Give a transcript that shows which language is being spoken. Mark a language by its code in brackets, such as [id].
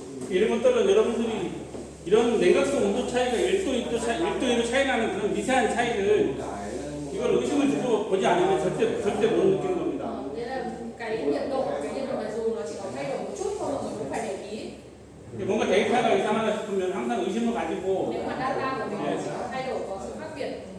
[ko] 이런 것들은 여러분들이 이런 냉각수 온도 차이가 1도, 2도 차이 나는 그런 미세한 차이를 이걸 의식을 주고 보지 않으면 절대 못 느끼는 겁니다. [vi] Nên là cái nhiệt độ này dù nó chỉ có thay đổi một chút thôi mà cũng phải để ý. [ko] 뭔가 데이터가 이상하다 싶으면 항상 의심을 가지고 [vi] Nếu mà data của mình có thay đổi có sự khác biệt,